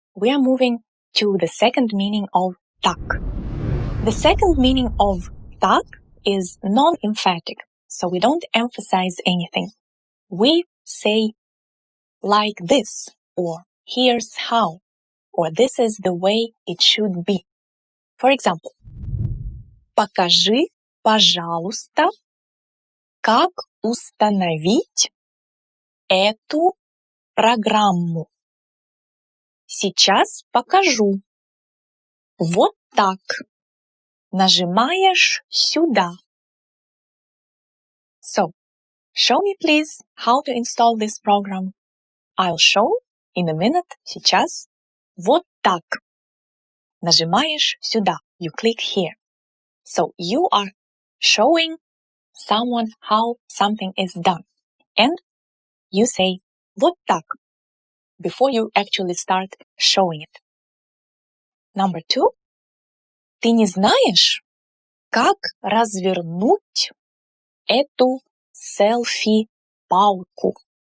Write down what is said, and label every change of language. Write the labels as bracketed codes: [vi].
[en] we are moving to the second meaning of так. The second meaning of так is non-emphatic, so we don't emphasize anything. We say like this, or here's how, or this is the way it should be. For example, [ru] покажи, пожалуйста, как установить эту программу. Сейчас покажу. Вот так. Нажимаешь сюда. [en] So, show me please how to install this program. I'll show in a minute, сейчас. [ru] Вот так. Нажимаешь сюда. [en] You click here. So, you are showing someone how something is done. And you say [ru] вот так [en] before you actually start showing it. Number 2. [ru] Ты не знаешь, как развернуть эту селфи-палку.